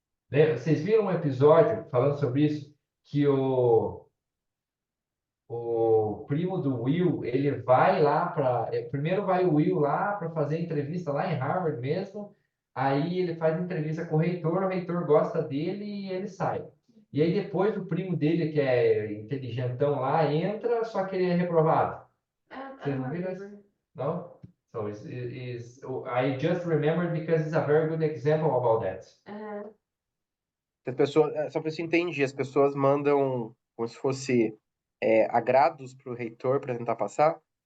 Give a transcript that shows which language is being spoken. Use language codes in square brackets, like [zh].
[pt] Vocês viram um episódio falando sobre isso? Que o primo do Will, ele vai lá para... Primeiro vai o Will lá para fazer entrevista lá em Harvard mesmo. Aí ele faz entrevista com o reitor gosta dele e ele sai. E aí depois o primo dele, que é inteligentão lá, entra, só que ele é reprovado. Vocês não viram isso? Não? [en] So I just remembered because it's a very good example about that. [pt] As pessoas, só para você entender, as pessoas mandam como se fosse agrados para o reitor para tentar passar.